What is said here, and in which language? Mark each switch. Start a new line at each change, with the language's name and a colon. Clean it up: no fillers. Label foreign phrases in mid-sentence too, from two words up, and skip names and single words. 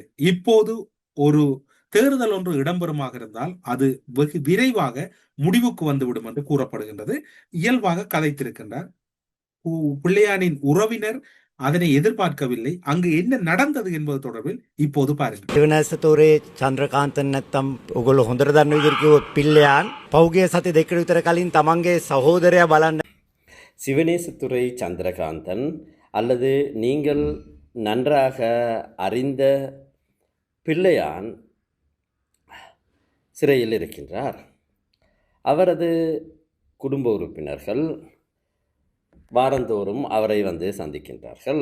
Tamil: இப்போது ஒரு தேர்தல் ஒன்று இடம்பெறுமாக இருந்தால் அது வெகு விரைவாக முடிவுக்கு வந்துவிடும் என்று கூறப்படுகின்றது. இயல்பாக கதைத்திருக்கின்றார். பிள்ளையானின் உறவினர் அதனை எதிர்பார்க்கவில்லை. அங்கு என்ன நடந்தது என்பது தொடர்பில் இப்போது பாருங்கள்.
Sinhala: සිවනැසතෝරේ චන්ද්‍රකාන්තන් නැත්තම් ඔගොල්ලෝ හොඳට දන්න විදිහට කිව්වොත් පිල්ලයන් පෞගේ සති දෙකකට විතර කලින් තමන්ගේ සහෝදරයා බලන්න
Tamil: சிவனேசத்துறை சந்திரகாந்தன் அல்லது நீங்கள் நன்றாக அறிந்த பிள்ளையான் சிறையில் இருக்கின்றார். அவரது குடும்ப உறுப்பினர்கள் வாரந்தோறும் அவரை வந்து சந்திக்கின்றார்கள்.